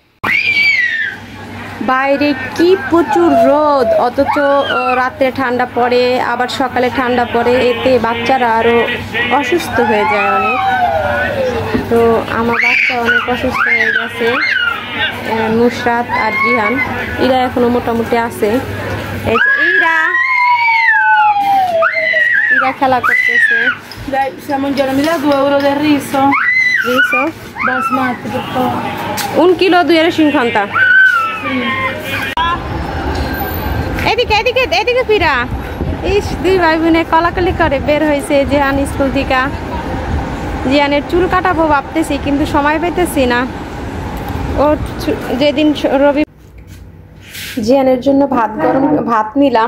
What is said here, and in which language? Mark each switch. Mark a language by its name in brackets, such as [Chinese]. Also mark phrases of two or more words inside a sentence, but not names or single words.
[Bangla] বাইরে কি প্রচুর রোদ, অথচ রাতে ঠান্ডা পড়ে, আবার সকালে ঠান্ডা পড়ে, এতে বাচ্চারা আরো অসুস্থ হয়ে যায় অনেক। তো আমার বাচ্চা অনেক অসুস্থ হয়ে গেছে, নুসরাত আর জিহান। ইরা এখনো মোটামুটি আছে। ইরা খেলা করতেছে। [Italian] Dai, siamo in giorno, mi dai 2 euro del riso? Riso? Basmati, per favore. [Bangla] 1 chilo 250. এদিকে ফিরা। ইস, 2 ভাই বোনে কলাকলি করে বের হয়েছে জিহান স্কুল থেকে। জিহানের চুল কাটাবো ভাবতেছি, কিন্তু সময় পেতেছি না। ও যেদিন রবি, জিহানের জন্য ভাত নিলাম।